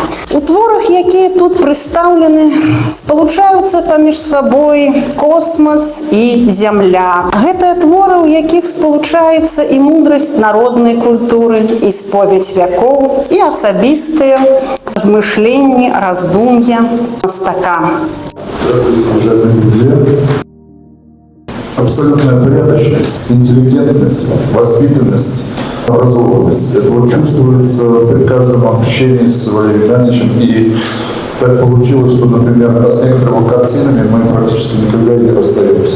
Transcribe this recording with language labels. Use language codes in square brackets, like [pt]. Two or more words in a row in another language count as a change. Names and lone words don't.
[be] У творах, якія тут прадстаўлены, спалучаюцца паміж сабой космас і зямля. Гэтыя творы, у якіх спалучаецца і мудрасць народнай культуры, і споведь вякоў, і асабістыя размышленні, раздум'я мастака. [ru] Здравствуйте, уважаемые друзья! Абсолютная порядочность, интеллигентность, воспитанность, образованность. Это вот чувствуется при каждом общении с Валерием Игнатьевичем. И так получилось, что, например, с некоторыми картинами мы практически никогда не расстаемся.